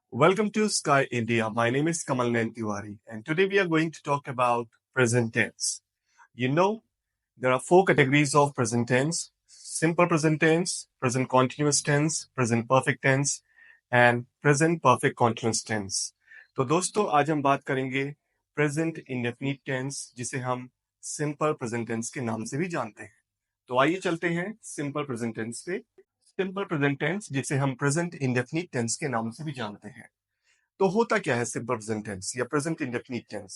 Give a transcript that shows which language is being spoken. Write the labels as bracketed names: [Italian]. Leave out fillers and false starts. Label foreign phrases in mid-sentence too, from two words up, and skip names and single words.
[English] Welcome to Sky India. My name is Kamal Nayan Tiwari, and today we are going to talk about present tense. You know, there are four categories of present tense: simple present tense, present continuous tense, present perfect tense, and present perfect continuous tense. [Hindi] तो दोस्तों आज हम बात करेंगे [English] present indefinite tense, [Hindi] जिसे हम [English] simple present tense [Hindi] के नाम से भी जानते हैं। तो आइए चलते हैं [English] simple present tense [Hindi] पे। [English] simple present tense, [Hindi] जिसे हम [English] present indefinite tense [Hindi] के नाम से भी जानते हैं। तो होता क्या है [English] simple present tense [Hindi] या [English] present indefinite tense?